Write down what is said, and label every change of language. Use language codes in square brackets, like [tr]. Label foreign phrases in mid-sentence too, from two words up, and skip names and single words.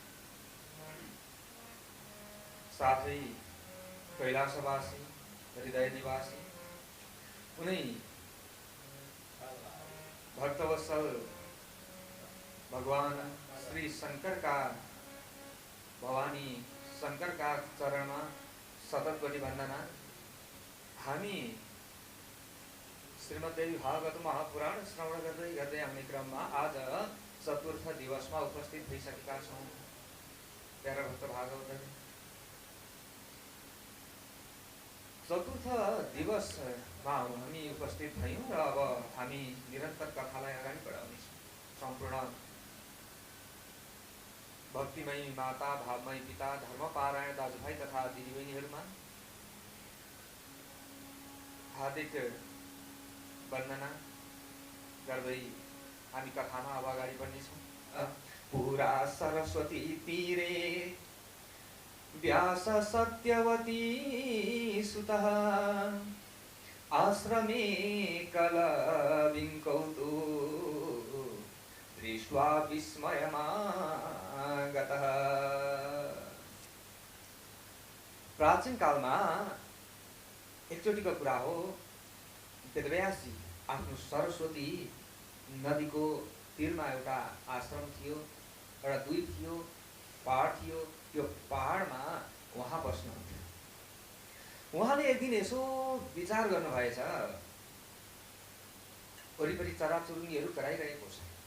[hi] साथ ही कैलाशवासी हृदय निवासी उन्हीं भक्तवत्सल भगवान श्री शंकर का भवानी शंकर का चरण में सतत कोटि वंदना। [ne] हामी श्रीमद्देवी भागवत महापुराण श्रवण गर्दै आउने क्रममा आज चतुर्थ दिवसमा उपस्थित भइसकेका छौं। प्यारा भक्त भागवतहरू, चतुर्थ दिवसमा हामी उपस्थित भयौं र अब हामी निरन्तर कथालाई अगाडि बढाउनेछौं। सम्पूर्ण भक्तिमयी माता, भावमयी पिता, धर्मपारायण दाजुभाइ तथा दिदीबहिनीहरूमा हार्दिक वन्दना गर्दै हामी कथामा अब अगाडि बढ्नेछौँ। [sa] पुरा सरस्वती तीरे व्यास सत्यवती सुतः आश्रमे कलविङ्कौतु दृष्ट्वा विस्मयमागतः। [ne] प्राचीन कालमा एकचोटिको कुरा हो, वेदव्यासजी आफ्नो सरस्वती नदीको तीरमा एउटा आश्रम थियो, एउटा द्वीप थियो, पहाड थियो। त्यो पहाडमा उहाँ बस्नुहुन्थ्यो। उहाँले एक दिन यसो विचार गर्नुभएछ, वरिपरि चराचुरुङ्गीहरू कराइरहेको छ।